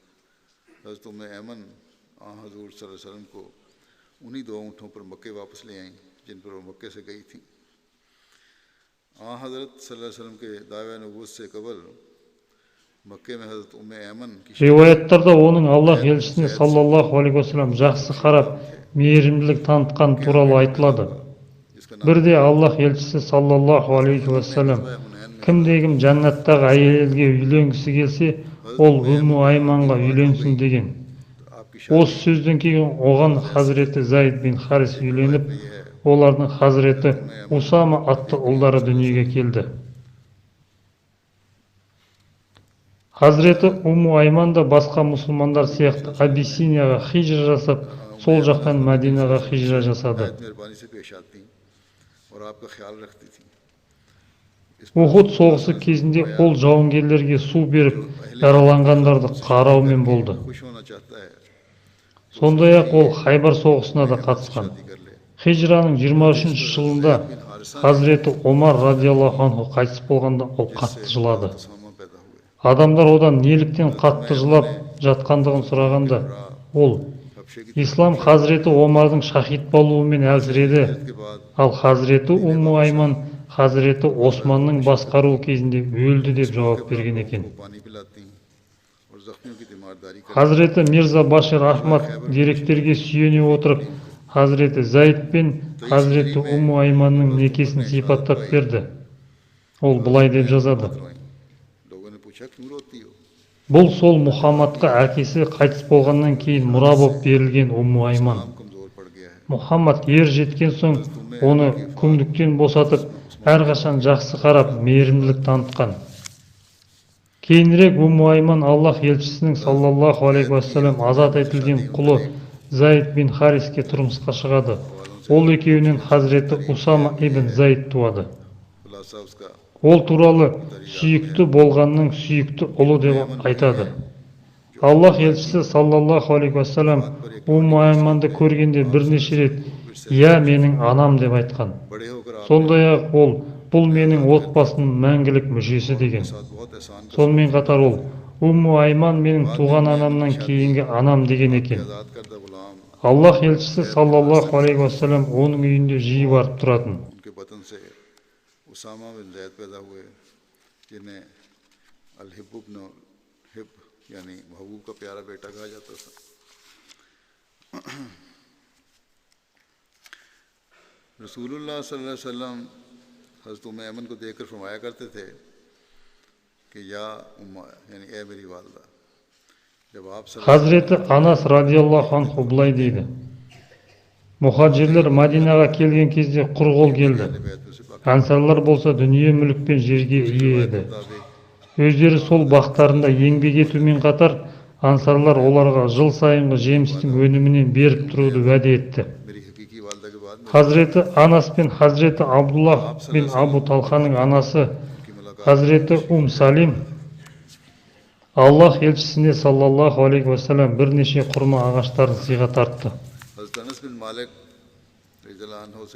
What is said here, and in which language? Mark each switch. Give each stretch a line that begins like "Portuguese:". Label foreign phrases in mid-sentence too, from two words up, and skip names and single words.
Urdu: حضرت ام ایمن حضور
Arabic: صلى الله عليه وسلم
Urdu: کو انہیں 2 اونٹوں پر مکے واپس لے آئیں جن پر وہ مکے سے گئی تھی. حضرت
Arabic: صلى الله عليه وسلم
Urdu: کے دعوائے نبوت سے قبل مکے میں حضرت ام ایمن کی
Kazakh: Риуаяттарда оның Аллах елшісіне
Arabic: صلى الله عليه وسلم
Kazakh: жақсы қарап, мейірімділік танытқан туралы айтылады.
Urdu: جس کا
Kazakh: Бірде Аллах елшісі
Arabic: صلى الله عليه وسلم
Kazakh: кімде-кім жәннаттағы әйелге үйленгісі келсе, ол Умму Айманға үйленсін деген.
Urdu: آپ کی
Kazakh: Осы сөзден кейін оған Хазіреті Зайд бин Харис үйленіп, олардың Хазіреті Усама атты ұлдары дүниеге келді. Хазіреті Умму Айман да басқа мұсылмандар сияқты Абиссинияға хижра жасап, сол жақтан Мәдинаға хижра жасады.
Urdu: مہربانی سے پیش آتی اور آپ کا خیال رکھتی تھی.
Kazakh: Ухуд соғысы кезінде ол жауынгерлерге су беріп, яраланғандарды қараумен болды.
Urdu: خوش ہونا چاہتا ہے,
Kazakh: Сондай-ақ ол Хайбар соғысына да қатысқан.
Urdu: شادی کر لے.
Kazakh: Хижраның 23 жылында Хазіреті Омар
Arabic: رضي الله عنه
Kazakh: қайтыс болғанда ол қатты жылады.
Urdu: سامہ پیدا ہوئے.
Kazakh: Адамдар одан неліктен қатты жылап жатқандығын сұрағанда, ол
Urdu: حبشے کی
Kazakh: ислам Хазіреті Омардың шахид болуымен әлсіреді,
Urdu: کے بعد
Kazakh: ал Хазіреті Умму Айман Хазіреті Османның басқаруы кезінде өлді деп жауап берген екен.
Urdu: وہ پانی پلاتی اور زخمیوں کی تیمارداری کر
Kazakh: Хазіреті Мирза Башир Ахмад деректерге сүйене отырып, Хазіреті Зайд пен Хазіреті Умму Айманның некесін сипаттап берді. Ол былай деп жазады.
Urdu: روئیں. لوگوں نے پوچھا کیوں روتی ہو?
Kazakh: Бұл сол Мұхаммадқа әкесі қайтыс болғаннан кейін мұра боп берілген Умму Айман.
Urdu: کام کمزور پڑ گیا ہے.
Kazakh: Мұхаммад ер жеткен соң оны күңдіктен босатып, әрқашан жақсы қарап, мейірімділік танытқан. Кейінірек Умму Айман Аллах елшісінің
Arabic: صلى الله عليه وسلم
Kazakh: азат етілген құлы Зайд бин Хариске тұрмысқа шығады. Ол екеуінен Хазіреті Усама ибн Зайд туады.
Urdu: خلاصہ اس کا
Kazakh: Ол туралы сүйікті болғанның сүйікті ұлы деп айтады. Аллах елшісі
Arabic: صلى الله عليه وسلم
Kazakh: Умму Айманды көргенде бірнеше рет «Я менің анам» деп айтқан.
Urdu: بڑے ہو کر آپ کے
Kazakh: Сондай-ақ ол бұл менің отбасының мәңгілік мүшесі деген.
Urdu: ساتھ بہت احسان کا
Kazakh: Сонымен қатар ол Умму Айман менің туған анамнан кейінгі анам деген екен.
Urdu: آزاد کردہ غلام
Kazakh: Аллах елшісі
Arabic: صلى الله عليه وسلم
Kazakh: оның үйінде жиі барып тұратын.
Urdu: ان کے وطن سے اسامہ بن زید پیدا ہوئے جنہیں
Arabic: الحب ابن حب
Urdu: یعنی محبوب کا پیارا بیٹا کہا جاتا تھا. رسول اللہ
Arabic: صلى الله عليه وسلم
Urdu: حضرت ام ایمن کو دیکھ کر فرمایا کرتے تھے کہ
Arabic: يا أمّه
Urdu: یعنی اے میری والدہ. جب آپ
Kazakh: Hazreti Anas
Arabic: رضي الله عنه
Kazakh: былай дейді. Мұхаджирлер Мадинаға келген кезде құр қол келді. Ансарлар болса дүние мүлік пен жерге ие еді. Өздері сол бақтарында еңбек етумен қатар, ансарлар оларға жыл сайынғы жемістің өнімінен беріп тұруды уәде етті.
Urdu: میری حقیقی والدہ کے بعد
Kazakh: Hazreti Anas пен Hazreti Абдуллах бен Абу Талханың анасы Hazreti Салим Аллах елшісіне
Arabic: صلى الله عليه وسلم
Kazakh: бірнеше құрма ағаштарын сыйға тартты.
Urdu: حضرت انس بن مالک
Arabic: رضي الله عنه
Urdu: سے